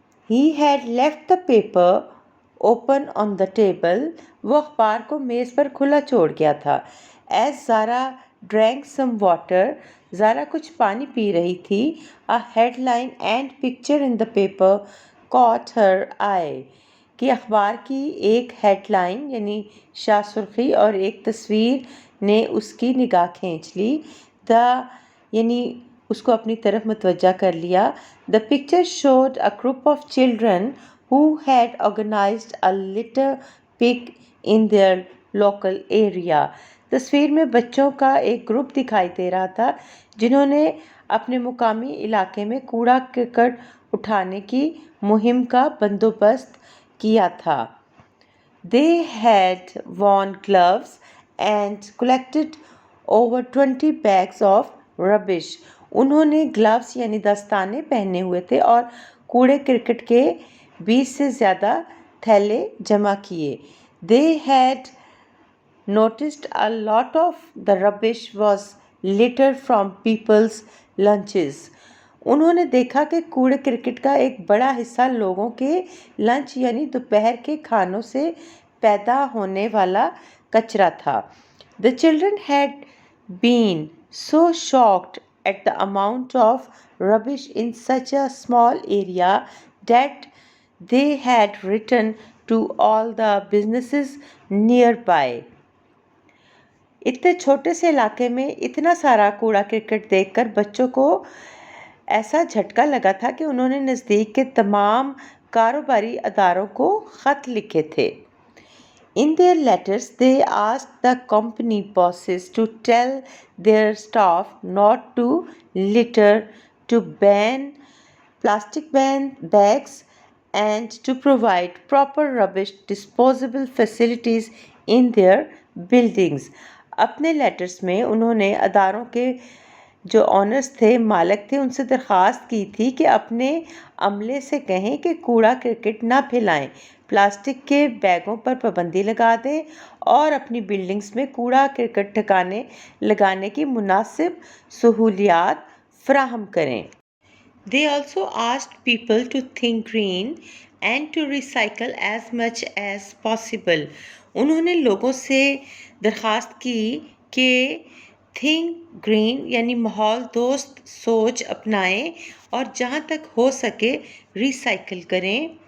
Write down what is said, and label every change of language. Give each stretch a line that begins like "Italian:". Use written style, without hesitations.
English: He had left the paper open on the table.
Urdu: وہ اخبار کو میز پر کھلا چھوڑ گیا تھا.
English: As Zara drank some water,
Urdu: زارا کچھ پانی پی رہی تھی.
English: A headline and picture in the paper caught her eye.
Urdu: کہ اخبار کی ایک ہیڈ لائن یعنی شاہ سرخی اور ایک تصویر نے اس کی نگاہ کھینچ لی. یعنی اس کو اپنی طرف متوجہ کر لیا.
English: The picture showed a group of children who had organized a litter pick in their local area.
Urdu: تصویر میں بچوں کا ایک گروپ دکھائی دے رہا تھا جنہوں نے اپنے مقامی علاقے میں کوڑا کرکٹ اٹھانے کی مہم کا بندوبست کیا تھا.
English: They had worn gloves and collected over 20 bags of rubbish.
Urdu: انہوں نے گلوز یعنی دستانے پہنے ہوئے تھے اور کوڑے کرکٹ کے 20 سے زیادہ تھیلے جمع کیے.
English: They had noticed a lot of the rubbish was litter from people's lunches.
Urdu: انہوں نے دیکھا کہ کوڑے کرکٹ کا ایک بڑا حصہ لوگوں کے لنچ یعنی دوپہر کے کھانوں سے پیدا ہونے والا کچرا تھا.
English: The children had been so shocked at the amount of rubbish in such a small area that they had written to all the businesses nearby.
Urdu: اتنے چھوٹے سے علاقے میں اتنا سارا کوڑا کرکٹ دیکھ کر بچوں کو ایسا جھٹکا لگا تھا کہ انہوں نے نزدیک کے تمام کاروباری اداروں کو خط لکھے تھے.
English: In their letters, they asked the company bosses to tell their staff not to litter, to ban plastic bags, and to provide proper rubbish disposal facilities in their buildings.
Urdu: اپنے لیٹرز میں انہوں نے اداروں کے جو آنرز تھے، مالک تھے، ان سے درخواست کی تھی کہ اپنے عملے سے کہیں کہ کوڑا کرکٹ نہ پھیلائیں، پلاسٹک کے بیگوں پر پابندی لگا دیں اور اپنی بلڈنگز میں کوڑا کرکٹ ٹھکانے لگانے کی مناسب سہولیات فراہم کریں.
English: They also asked people to think green and to recycle as much as possible.
Urdu: انہوں نے لوگوں سے درخواست کی کہ تھنک گرین یعنی ماحول دوست سوچ اپنائیں اور جہاں تک ہو سکے ریسائکل کریں.